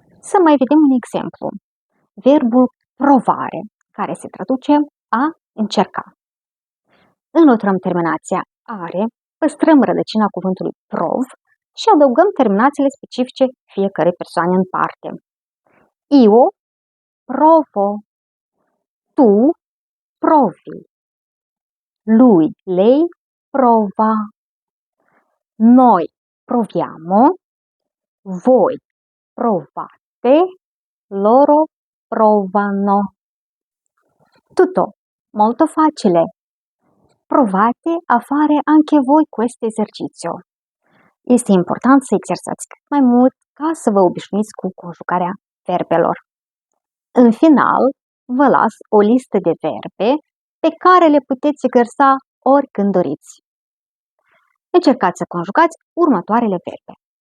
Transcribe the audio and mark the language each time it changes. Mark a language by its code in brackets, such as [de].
[ro] Să mai vedem un exemplu. Verbul provare, care se traduce a încerca. Înlăturăm terminația are, păstrăm rădăcina cuvântului prov și adăugăm terminațiile specifice fiecărei persoane în parte. [it] Io provo, tu provi, lui, lei prova, noi proviamo, voi provate, loro provano. Tutto molto facile. Provate a fare anche voi questo esercizio. [ro] Este important să exersați cât mai mult ca să vă obișnuiți cu conjugarea verbelor. În final, vă las o listă de verbe pe care le puteți exersa oricând doriți. Încercați să conjugați următoarele verbe.